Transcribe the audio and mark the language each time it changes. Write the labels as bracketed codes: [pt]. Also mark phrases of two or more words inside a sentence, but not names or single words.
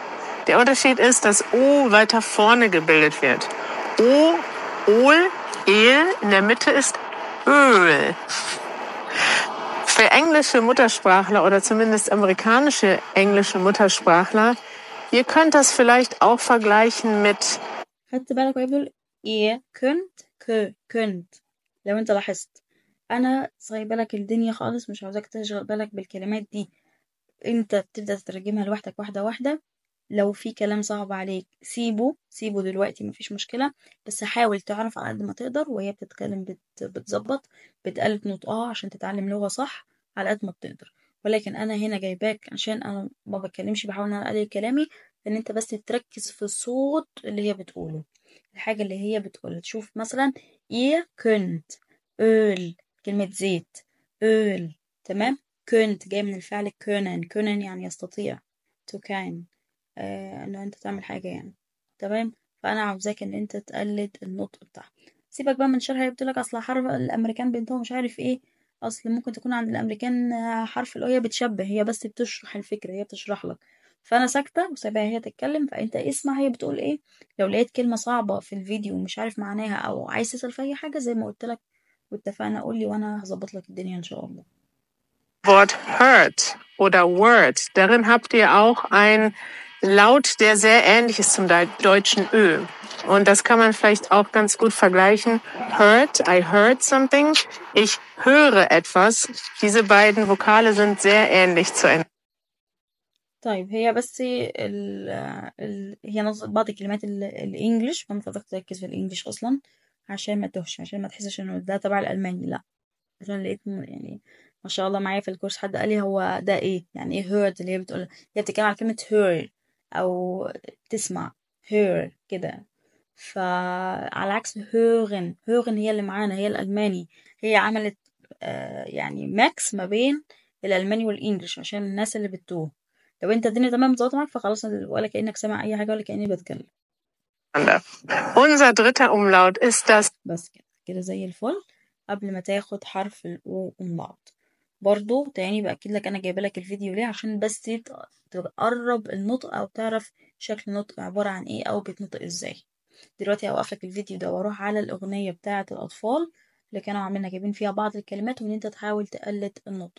[de] Der Unterschied ist, dass O weiter vorne gebildet wird. O, Öl, El, in der Mitte ist Öl. Für englische Muttersprachler oder zumindest amerikanische englische Muttersprachler, ihr könnt das vielleicht auch vergleichen mit [ar] خدت بالك وهي بتقول [de] ihr könnt. [ar] لو انت لاحظت انا سايبه لك الدنيا خالص، مش عاوزاك تشغل بالك بالكلمات دي، انت بتبدأ تترجمها لوحدك واحدة واحدة. لو في كلام صعب عليك سيبه دلوقتي، مفيش مشكلة، بس حاول تعرف على قد ما تقدر وهي بتتكلم بتظبط، بتقلد نطقها عشان تتعلم لغة صح على قد ما بتقدر. ولكن انا هنا جايباك عشان انا ما بتكلمش، بحاول ان انا اقلل كلامي، ان انت بس تركز في الصوت اللي هي بتقوله، الحاجة اللي هي بتقولها. تشوف مثلا [de] ihr könnt öl، [ar] كلمة زيت öl. تمام. كنت جاي من الفعل كونن يعني يستطيع، [en] to can، [ar] انه انت تعمل حاجة يعني. تمام. فانا عاوزاك ان انت تقلد النطق بتاعها. سيبك بقى من شرح، هي بتقولك اصل حرف الامريكان بنتهم مش عارف ايه، اصل ممكن تكون عند الامريكان حرف الاو، هي بتشبه، هي بس بتشرح الفكرة، هي بتشرح لك. فانا ساكتة وسايباها هي تتكلم، فانت اسمع هي بتقول ايه. لو لقيت كلمة صعبة في الفيديو ومش عارف معناها او عايز تسأل في اي حاجة زي ما قلت لك واتفقنا، قولي وانا هظبط لك الدنيا ان شاء الله. [de] Wort hurt oder word. Darin habt ihr auch ein Laut, der sehr ähnlich ist zum deutschen Ö. Und das kann man vielleicht auch ganz gut vergleichen. [en] Heard, I heard something. [de] Ich höre etwas. Diese beiden Vokale sind sehr ähnlich zueinander. [ar] طيب هي بس هي بعض الكلمات الانجليش، فما تقدر تركز في الانجليش اصلا عشان ما تهش، عشان ما تحسش انه ده تبع الالماني، لا. عشان لقيت يعني ما شاء الله معايا في الكورس حد قال لي هو ده ايه، يعني ايه heard، اللي هي بتقول، هي بتتكلم على كلمة hear او تسمع hear كده. فعلى عكس hören هي اللي معانا، هي الالماني. هي عملت يعني ماكس ما بين الالماني والانجليش عشان الناس اللي بتتوه. لو انت الدنيا تمام ظبطت معاك فخلاص، ولا كأنك سامع اي حاجة ولا كأني بتكلم. [de] Unser dritter Umlaut ist das. [ar] بس كده زي الفل. قبل ما تاخد حرف الأو umlaut برضو تاني بأكد لك أنا جايبه لك الفيديو ليه، عشان بس تقرب النطق أو تعرف شكل النطق عبارة عن إيه أو بيتنطق إزاي. دلوقتي هوقف لك الفيديو ده وأروح على الأغنية بتاعة الأطفال اللي كانوا عاملين جايبين فيها بعض الكلمات، وإن أنت تحاول تقلد النطق.